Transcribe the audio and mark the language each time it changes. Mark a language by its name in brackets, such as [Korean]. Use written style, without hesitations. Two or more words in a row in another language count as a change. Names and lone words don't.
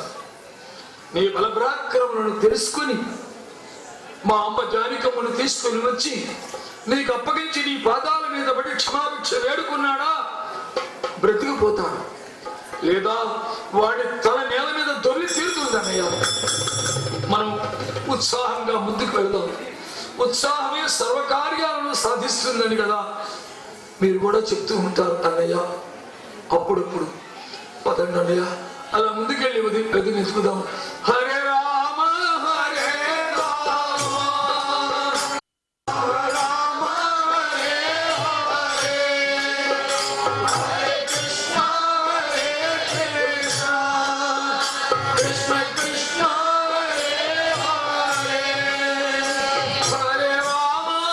[Telugu] నీ బలపరాక్రమలను తెలుసుకుని మా అమ్మ జానికమ్మను తీసుకుని వచ్చి నీకు అప్పగించి నీ పాదాల మీద పడి క్షమాభిక్ష వేడుకున్నాడా బ్రతికిపోతాడు, లేదా వాడి తల నేల మీద దొల్లి తీరుతుందన్నయ్య. మనం ఉత్సాహంగా ముందుకు వెళ్దాం. ఉత్సాహమే సర్వకార్యాలను సాధిస్తుందని కదా మీరు కూడా చెప్తూ ఉంటారు అన్నయ్య. అప్పుడప్పుడు పదండి అన్నయ్య, అలా ముందుకెళ్ళి ఎదుగుదాం. [Sanskrit] హరే రామ హరే రామ రామ హరే హరే, హరే కృష్ణ హరే కృష్ణ, కృష్ణ కృష్ణ హరే హరే, హరే రామ